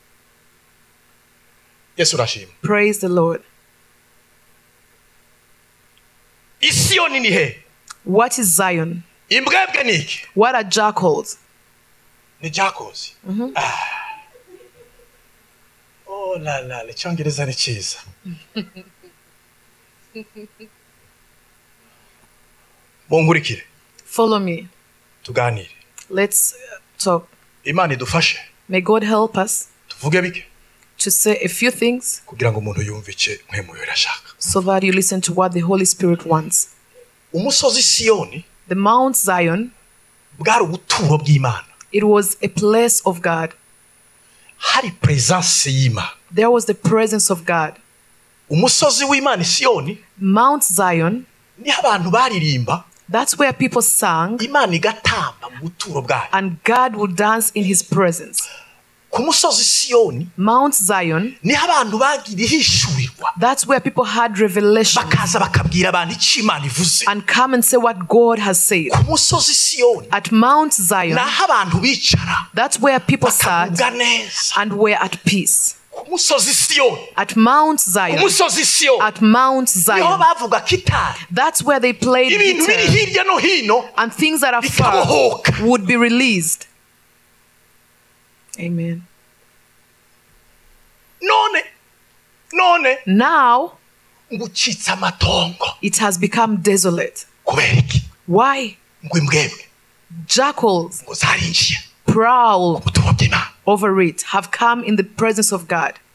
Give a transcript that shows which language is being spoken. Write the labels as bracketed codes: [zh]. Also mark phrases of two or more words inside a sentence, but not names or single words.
[en] Praise the Lord. What is Zion? What are jackals? Oh la la, [rw] icyongereza ni cyiza. Munkurikire. [en] Follow me. [rw] Tuganire. [en] Let's talk. [rw] Imana idufashe. [en] May God help us [rw] tuvuge bike. [en] To say a few things [rw] kugira ngo umuntu yumve icyo mpemu yarashaka. [en] So that you listen to what the Holy Spirit wants. [rw] Umusozi Siyoni, [en] the Mount Zion, [rw] bwari ubuturo bw'Imana. [en] It was a place of God. [rw] Hari presence y'Imana. [en] There was the presence of God. [rw] Umusozi w'Imana Siyoni, [en] Mount Zion, [rw] ni abantu baririmba. [en] That's where people sang. [rw] Imana igatamba mu buturo bwayo. [en] And God would dance in his presence. [rw] Ku musozi Siyoni, [en] Mount Zion, [rw] ni abantu bagira ihishurirwa. [en] That's where people had revelation. [rw] Bakaza bakabwira abantu icyo Imana ivuze. [en] And come and say what God has said. [rw] Ku musozi Siyoni, [en] at Mount Zion, [rw] naho abantu bicara. [en] That's where people sat and were at peace. [rw] Ku musozi Siyoni, [en] at Mount Zion, [rw] ku musozi Siyoni, [en] at Mount Zion, [rw] niho bavuga kitari. [en] That's where they played [rw] ibintu biri hirya no hino, [en] and things that are far would be released. Amen. Now it has become desolate. Why? Jackals prowl over it, have come in the presence of God.